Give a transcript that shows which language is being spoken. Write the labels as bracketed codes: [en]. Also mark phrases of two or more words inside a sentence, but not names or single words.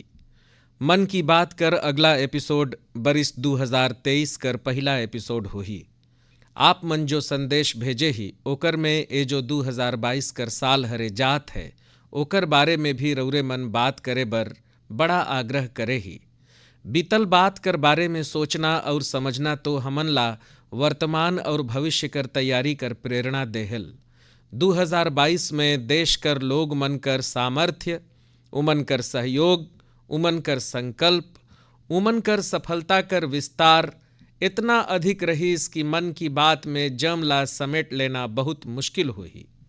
[sck] मन की बात कर अगला एपिसोड बरिस 2023 कर पहला एपिसोड होही। आप मन जो संदेश भेजे ही ओकर में ए जो 2022 कर साल हरे जात है ओकर बारे में भी रौरे मन बात करे बर बड़ा आग्रह करे ही। बीतल बात कर बारे में सोचना और समझना तो हमन ला वर्तमान और भविष्य कर तैयारी कर प्रेरणा देहल। 2022 में देश कर लोग मन कर सामर्थ्य, उमन कर सहयोग, उमन कर संकल्प, उमन कर सफलता कर विस्तार इतना अधिक रहीस कि मन की बात में जम ला समेट लेना बहुत मुश्किल हुई।